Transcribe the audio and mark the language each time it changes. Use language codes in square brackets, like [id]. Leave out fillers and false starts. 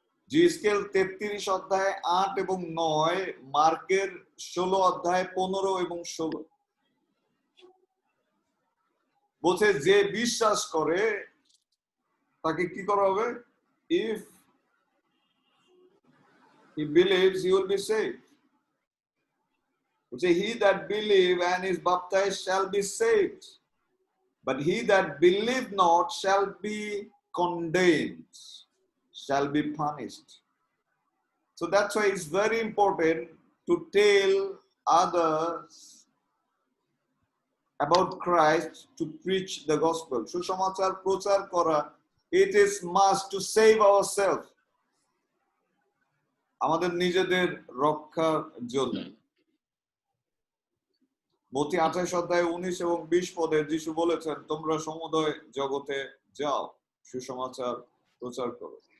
[bn] জিসকেল 33 অধ্যায় 8 এবং 9, মার্কের 16 অধ্যায় 15 এবং 16 বলছে যে বিশ্বাস করে তাকে কি করা হবে? [en] If he believes, he will be saved. He that believe and is baptized shall be saved, but he that believe not shall be condemned, shall be punished. So that's why it's very important to tell others about Christ, to preach the gospel. [bn] সুসমাচার প্রচার করা, [en] it is must to save ourselves, [bn] আমাদের নিজেদের রক্ষার জন্য। মথি 28 অধ্যায় 19 এবং 20 পদে যিশু বলেছেন, তোমরা সমুদয় জগতে যাও, সুসমাচার প্রচার করো।